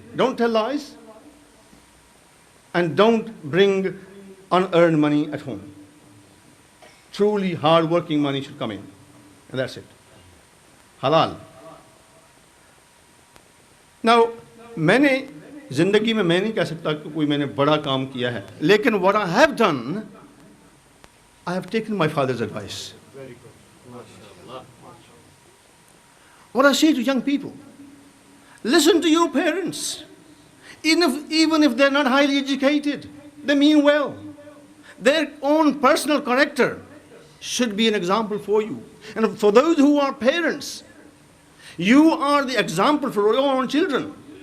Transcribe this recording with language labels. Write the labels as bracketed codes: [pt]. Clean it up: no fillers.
[en] Don't tell lies and don't bring unearned money at home. Truly hard working money should come in. And that's it. Halal. [ur] Now, میں زندگی میں نہیں کہہ سکتا کہ کوئی میں نے بڑا کام کیا ہے, لیکن [en] what I have done, I have taken my father's advice. What I say to young people, listen to your parents. even if they're not highly educated, they mean well. Their own personal character should be an example for you. And for those who are parents, you are the example for your own children.